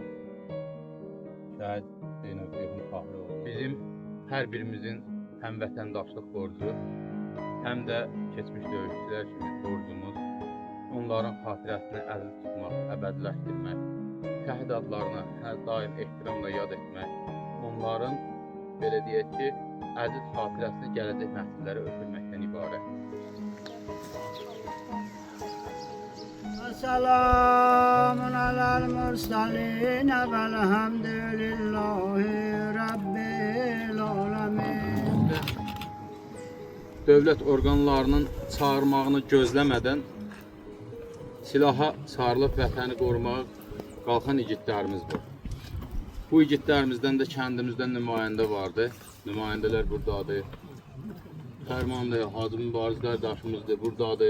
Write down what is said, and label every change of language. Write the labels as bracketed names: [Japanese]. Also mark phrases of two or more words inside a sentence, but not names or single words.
[Azerbaijani] Şəhid Zeynəb Ceyhun Tahliroğlu bizim hər birimizin həm vətəndaşlıq borcu, həm də keçmiş döyüşçülər kimi borcumuz, onların xatirəsini əziz tutmaq, əbədiləşdirmək, şəhid adlarına hər daim ehtiramla yad etmək, onların belə deyək ki, əziz xatirəsini gələcək nəsillərə ötürməkdən ibarət. [Arabic] وسلام على المرسلين والحمد لله رب العالمين. [Azerbaijani] Dövlət orqanlarının çağırmağını gözləmədən silaha sarılıb vətəni qorumağa qalxan igidlərimiz var. Bu igidlərimizdən də kəndimizdən nümayəndə vardı. Nümayəndələr buradadır. Fərmanlı Hacı Mübariz qardaşımız da buradadır.